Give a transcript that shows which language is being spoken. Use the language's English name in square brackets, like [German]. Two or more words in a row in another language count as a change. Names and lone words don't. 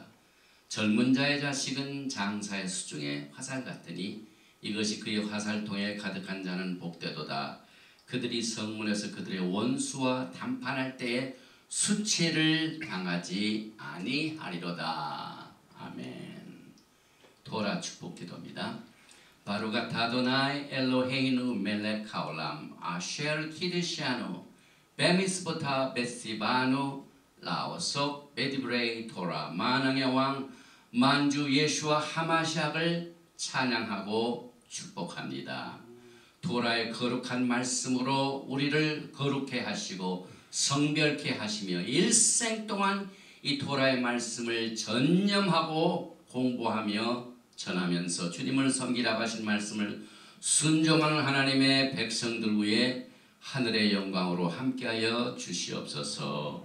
[Korean] 젊은 자의 자식은 장사의 수중의 화살 같으니 이것이 그의 화살통에 가득한 자는 복되도다. 그들이 성문에서 그들의 원수와 담판할 때에 수치를 당하지 아니하리로다. 아멘. 토라 축복 기도입니다. [Hebrew] ברוך אתה אדוני אלוהינו מלך העולם אשר קדשנו במצוותיו וצונו לעסוק בדברי תורה [Korean] 만왕의 왕 만주 예수와 하마샥을 찬양하고 축복합니다. 토라의 거룩한 말씀으로 우리를 거룩해 하시고 성별케 하시며 일생 동안 이 토라의 말씀을 전념하고 공부하며 전하면서 주님을 섬기라고 하신 말씀을 순종하는 하나님의 백성들 위에 하늘의 영광으로 함께하여 주시옵소서.